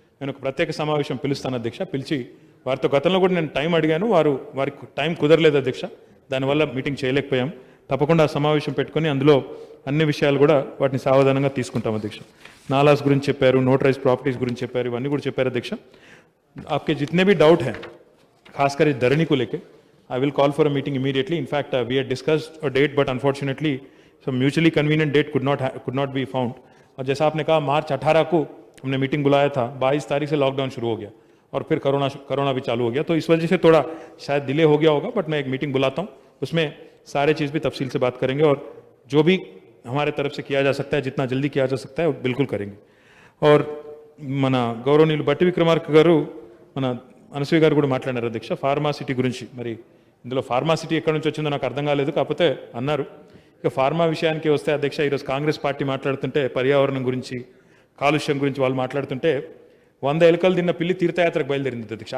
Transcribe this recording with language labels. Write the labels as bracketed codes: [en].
[te] నేను ఒక ప్రత్యేక సమావేశం పిలుస్తాను అధ్యక్ష. పిలిచి వారితో గతంలో కూడా నేను టైం అడిగాను, వారికి టైం కుదరలేదు అధ్యక్ష, దానివల్ల మీటింగ్ చేయలేకపోయాం. తప్పకుండా ఆ సమావేశం పెట్టుకొని అందులో అన్ని విషయాలు కూడా వాటిని సావధానంగా తీసుకుంటాం అధ్యక్ష. నాలాస్ గురించి చెప్పారు, నోటరైజ్ ప్రాపర్టీస్ గురించి చెప్పారు, ఇవన్నీ కూడా చెప్పారు అధ్యక్ష. [hi] आपके जितने भी डाउट हैं खासकर इस धरनी को लेके, [en] I will call for a meeting immediately. In fact we had discussed a date but unfortunately so mutually convenient date could not be found. [hi] और जैसा आपने कहा मार्च 18 को हमने मीटिंग बुलाया था, 22 तारीख से लॉकडाउन शुरू हो गया और फिर कोरोना भी चालू हो गया, तो इस वजह से थोड़ा शायद डिले हो गया होगा. बट मैं एक मीटिंग बुलाता हूँ, उसमें सारे चीज़ भी तफसील से बात करेंगे और जो भी हमारे तरफ से किया जा सकता है, जितना जल्दी किया जा सकता है वो बिल्कुल करेंगे. [te] और మన గౌరవనీయులు బట్టి విక్రమార్క గారు, మన అనసూయ గారు కూడా మాట్లాడారు అధ్యక్ష ఫార్మాసిటీ గురించి. మరి ఇందులో ఫార్మాసిటీ ఎక్కడి నుంచి వచ్చిందో నాకు అర్థం కాలేదు, కాకపోతే అన్నారు. ఇక ఫార్మా విషయానికి వస్తే అధ్యక్ష, ఈరోజు కాంగ్రెస్ పార్టీ మాట్లాడుతుంటే పర్యావరణం గురించి, కాలుష్యం గురించి వాళ్ళు మాట్లాడుతుంటే 100 ఎలుకలు తిన్న పిల్లి తీర్థయాత్రకు బయలుదేరింది అధ్యక్ష.